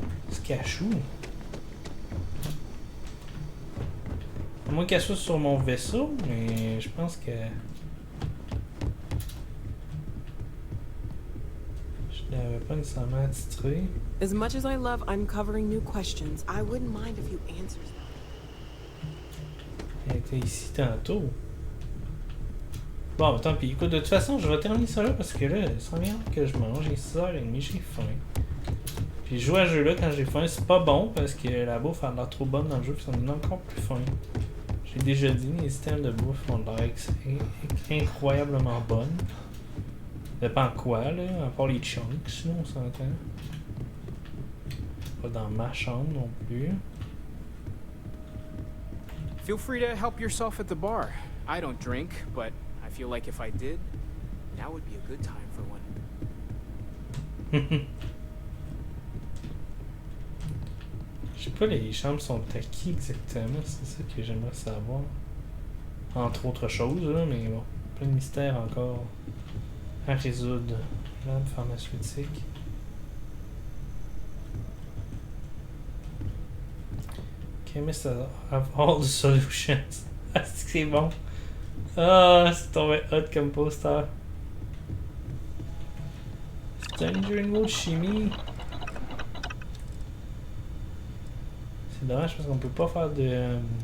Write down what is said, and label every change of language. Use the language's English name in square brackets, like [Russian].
[French] C'est cachou. À moins qu'elle soit sur mon vaisseau, mais je pense que... Je l'avais pas nécessairement attitré. [English] As much as I love uncovering new questions, I wouldn't mind if you answered them. [French] Elle était ici tantôt. Bon, tant pis. Écoute, de toute façon, je vais terminer ça là parce que là, ça vient que je mange. Il est 6h30, j'ai faim. Puis jouer à ce jeu-là quand j'ai faim, c'est pas bon parce que la bouffe a l'air trop bonne dans le jeu, puis ça me donne encore plus faim. J'ai déjà dit, les systèmes de bouffe ont l'air incroyablement bonnes. Ça dépend quoi, là, à part les chunks, sinon on s'entend. Pas dans ma chambre non plus. [English] Feel free to help yourself at the bar. I don't drink, but I feel like if I did, now would be a good time for one. [French] Je sais pas, les chambres sont à qui exactement, c'est ça que j'aimerais savoir. Entre autres choses, là, mais bon, plein de mystères encore à résoudre. Lab pharmaceutique. [English] Chemist have all the solutions. [French] Ah, c'est bon. Ah, c'est tombé hot comme poster. Stranger in Wood Chimie. C'est dommage parce qu'on peut pas faire de...